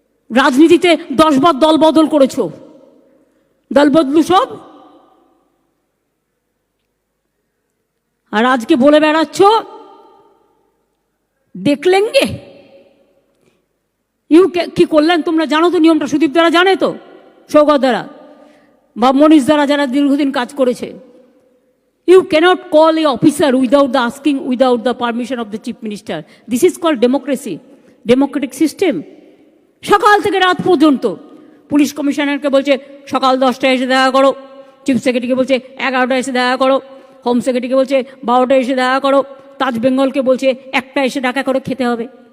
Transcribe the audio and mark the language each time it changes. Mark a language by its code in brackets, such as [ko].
[bn] রাজনীতিতে 10 বার দল বদল করেছো, দল বদলু সব, আর আজকে বলে বেড়াচ্ছ দেখলেঙ্গে। কি করলেন তোমরা জানো তো নিয়মটা? সুদীপ দ্বারা জানে তো, সৌগত দ্বারা বা মনীষ দ্বারা, যারা দীর্ঘদিন কাজ করেছে। [en] You cannot call a officer without the asking, without the permission of the chief minister. This is called democracy, democratic system. [bn] সকাল থেকে রাত পর্যন্ত পুলিশ কমিশনারকে বলছে সকাল 10টায় এসে দেখা করো, চিফ সেক্রেটারিকে বলছে 11টায় এসে দেখা করো, হোম সেক্রেটারিকে বলছে 12টায় এসে দেখা করো, তাজ বেঙ্গলকে বলছে 1টা এসে দেখা করো, খেতে হবে।